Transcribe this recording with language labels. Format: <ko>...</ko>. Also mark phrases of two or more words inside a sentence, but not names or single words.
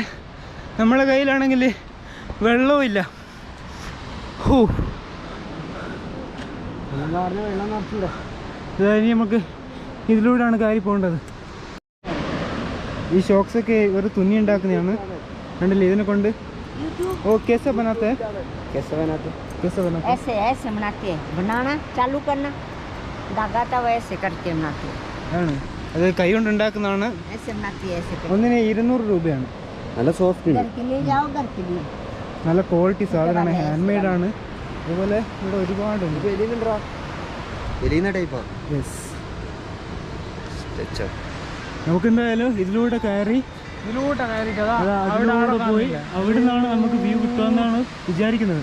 <ml>നമ്മളെ കയ്യിലാണെങ്കിൽ വെള്ളവും ഇല്ല. വെള്ളം നിറച്ചില്ല. ഇനി നമുക്ക് ഇതിലൂടെയാണ് കയറി പോകേണ്ടത്. ഈ ഷോക്സൊക്കെ ഒരു തുന്നി ഉണ്ടാക്കുന്നതാണ്. കണ്ടില്ലേ ഇതിനെ കൊണ്ട്. ഓ</ml> <hi>कैसे बनाते हैं? कैसे बनाते? कैसे बनाते? ऐसे ऐसे बनाते हैं. बनाना चालू करना, धागा था वैसे करके बनाते हैं.</hi> <ml>ആണ്. അത് കൈ കൊണ്ട് ഉണ്ടാക്കുന്നതാണ്.</ml> <hi>ऐसे बनाती है, ऐसे करके.</hi> <ml>ഒന്നിന് 200 രൂപയാണ്. നല്ല സോഫ്റ്റ്</ml> <hi>घर के लिए जाओ, घर के लिए.</hi> <ml>നല്ല ക്വാളിറ്റി സാധനമാണ്.</ml> <en>hand made</en> <ml>ആണ്. അതുപോലെ ഇവിടെ ഒരുപാടുണ്ട്. എലിയുന്ന ടൈപ്പാ. യെസ്. നമുക്കെന്തായാലും ഇതിലൂടെ കയറി അവിടെ പോയി അവിടെ നിന്നാണ് നമുക്ക് വ്യൂ കിട്ടുമെന്നാണ് വിചാരിക്കുന്നത്.</ml>